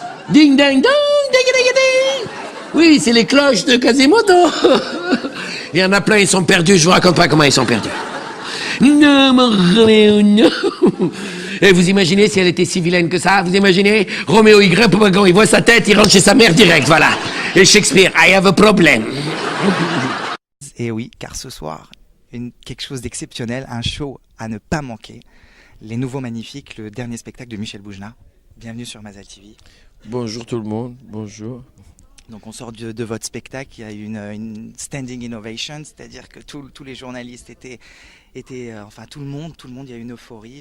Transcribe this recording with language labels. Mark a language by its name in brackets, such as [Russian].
[French] Ding, dang, dong, ding, ding, ding. Oui, c'est les cloches de Quasimodo. Il y en a plein, ils sont perdus. Je vous raconte pas comment ils sont perdus. Non, mon Roméo, non. Et vous imaginez si elle était si vilaine que ça? Vous imaginez? Roméo, il grimpe au wagon, il voit sa tête, il rentre chez sa mère direct, voilà. [English] Et Shakespeare, I have a problem. [French] Et oui, car ce soir, quelque chose d'exceptionnel, un show à ne pas manquer. Les Nouveaux Magnifiques, le dernier spectacle de Michel Boujna. Bienvenue sur Mazal TV. Bonjour tout le monde, bonjour. Donc on sort de votre spectacle, il y a eu une standing ovation, c'est-à-dire que tous les journalistes étaient enfin tout le monde, il y a eu une euphorie.